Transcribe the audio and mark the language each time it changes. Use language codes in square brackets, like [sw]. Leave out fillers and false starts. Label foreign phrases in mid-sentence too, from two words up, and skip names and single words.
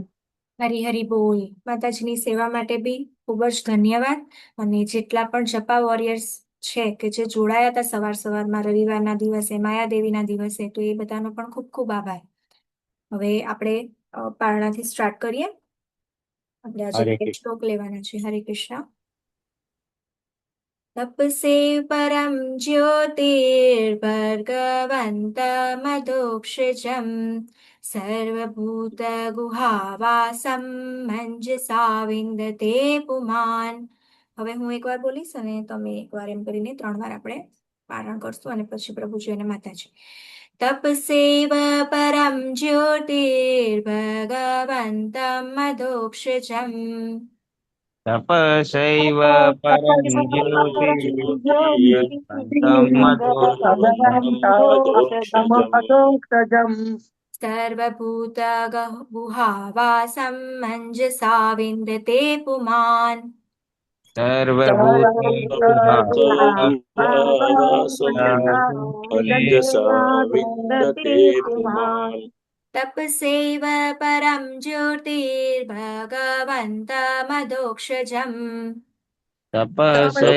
[gu] હરી હરી બોલ. માતાજીની સેવા માટે બી ખૂબ જ ધન્યવાદ. અને જેટલા પણ જપા વોરિયર્સ છે કે જે જોડાયા હતા સવાર સવારમાં રવિવારના દિવસે, માયાદેવીના દિવસે, તો એ બધાનો પણ ખૂબ ખૂબ આભાર. હવે આપણે પારણાથી સ્ટાર્ટ કરીએ. આપણે આજે હરે 2 શ્લોક લેવાના છે. હરે કૃષ્ણ. [sa] तपसे परं ज्योतिर्भर्गवन्तमधोक्षजम् सर्वभूतगुहावासम् मञ्जसा विन्दते पुमान्. [gu] હવે હું એકવાર બોલીશ અને તમે એકવાર એમ કરીને 3 વાર આપણે પારણ કરશું અને પછી પ્રભુજી અને માતાજી. [sa] तपसेव परम् ज्योतिर्भगवन्तमधोक्षजम् तपसैव परं ज्योतिर्भगवन्तमधोक्षजम् सर्वभूतगुहावासम् मञ्जसा विन्दते पुमान्. सर्वभूतगुहावासं मञ्जसा विन्दते पुमान्. तपसेव परं ज्योतिर्भगवन्तमधोक्षजम् तपसैव